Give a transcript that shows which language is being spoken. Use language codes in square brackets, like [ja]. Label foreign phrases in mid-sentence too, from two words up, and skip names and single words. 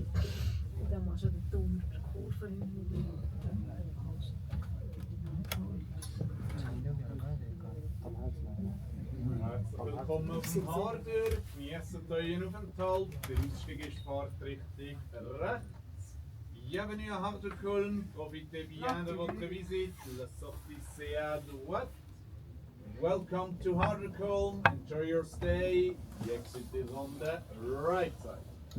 [de] Dann machst du den dummen Kurve nicht. Herzlich willkommen auf dem Harder. Genießt euren Aufenthalt. Der Ausstieg ist Fahrtrichtung rechts. [fr] Bienvenue à Harderbahn. Profitez bien de votre visite. La sortie c'est à droite. [en] Welcome to Harderbahn. Enjoy your stay. The exit is on the right side.